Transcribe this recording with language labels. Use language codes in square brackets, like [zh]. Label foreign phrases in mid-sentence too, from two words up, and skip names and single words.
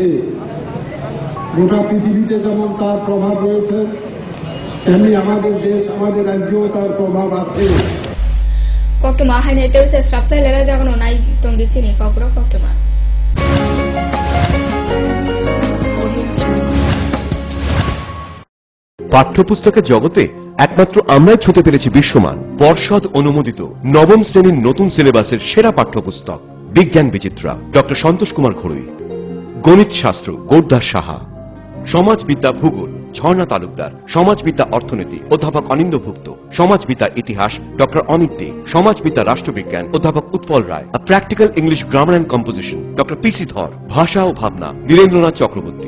[bn] গোটা পৃথিবীতে যেমন তার প্রভাব রয়েছে, তেমনি আমাদের দেশ, আমাদের রাজ্যেও তার প্রভাব আছে। [trp] Koktuma haine teuche strapsai lela jagono nai tongi chini kokro koktuma. [bn] পাঠ্যপুস্তকের জগতে একমাত্র আমরাই ছুঁতে পেরেছি বিশ্বমান পর্ষদ অনুমোদিত নবম শ্রেণীর নতুন সিলেবাসের সেরা পাঠ্যপুস্তক বিজ্ঞান বিচিত্রা ডক্টর সন্তোষ কুমার ঘড়ুই, গণিত শাস্ত্র গোর্ধা সাহা, সমাজবিদ্যা ভূগোল ঝর্ণা তালুকদার, সমাজবিদ্যা অর্থনীতি অধ্যাপক অনিন্দ্যভুক্ত, সমাজবিদ্যা ইতিহাস ডক্টর অমিত দে, সমাজবিদ্যা রাষ্ট্রবিজ্ঞান অধ্যাপক উৎপল রায়, প্র্যাকটিক্যাল ইংলিশ গ্রামার অ্যান্ড কম্পোজিশন ডক্টর পিসি ধর, ভাষা ও ভাবনা নীরেন্দ্রনাথ চক্রবর্তী।